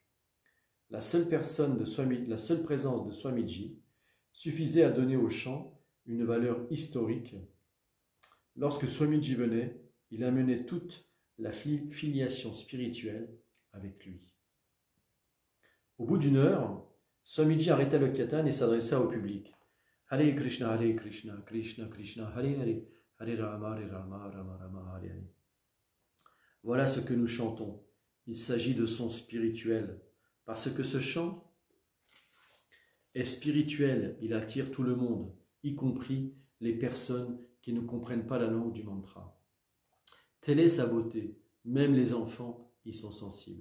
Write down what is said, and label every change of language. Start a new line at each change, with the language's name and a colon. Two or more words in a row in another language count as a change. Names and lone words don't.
French: La seule présence de Swamiji suffisait à donner au chant une valeur historique. Lorsque Swamiji venait, il amenait toute la filiation spirituelle avec lui. Au bout d'une heure, Swamiji arrêta le kirtan et s'adressa au public.
Sanskrit: Hare Krishna, Krishna Krishna, Hare Hare, Hare Rama, Rama Rama, Hare Hare.
French: Voilà ce que nous chantons. Il s'agit de son spirituel. Parce que ce chant est spirituel, il attire tout le monde, y compris les personnes qui ne comprennent pas la langue du mantra. Telle est sa beauté, même les enfants y sont sensibles.